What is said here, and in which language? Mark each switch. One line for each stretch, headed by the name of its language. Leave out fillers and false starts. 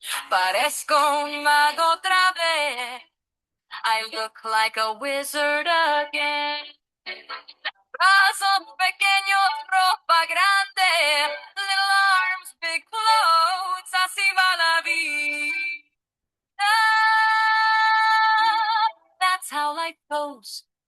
Spanish: Parezco un mago otra vez.
English: I look like a wizard again.
Spanish: Brazos pequeños, ropa grande.
English: Little arms, big clothes.
Spanish: Así va la vida.
English: That's how life goes.